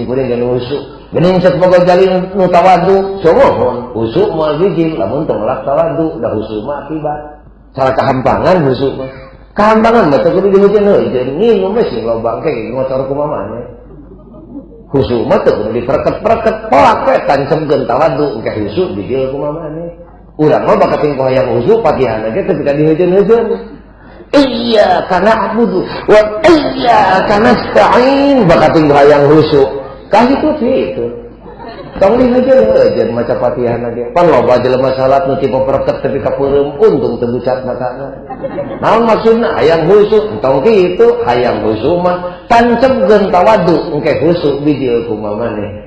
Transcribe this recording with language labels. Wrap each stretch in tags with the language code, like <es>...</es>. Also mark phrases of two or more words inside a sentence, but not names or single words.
<su>kuring nu husuk geuning cek boga jali nu tawadhu somohon husuk moal bijil lamun teu ngelak tawadhu da husuk mah akibat salah kahampangan husuk mah kahampangan mah teu kudu diheujeun heuh nginum we sing loba engke ngocor ku mamana husuk mah teu kudu dipereket-pereket polak we tancemkeun tawadhu engke husuk bijil ku mamana urang mah bakal tingkah hayang husuk Fatihahna ge ketika diheujeun-heujeun.</su> <ar>إياك نعبد وإياك نستعين</ar> <su>bakal tingkah hayang husuk. Kahitu itu. Tong diheujeun-heujeun maca Fatihahna ge. Pan loba jelema salat nu tipe pereket tapi kapeureum untung teu bucat matana. Naon maksudna hayang husuk? Tong kitu hayang husuk mah tancemkeun tawadhu engke husuk bijil kumaha maneh.</su>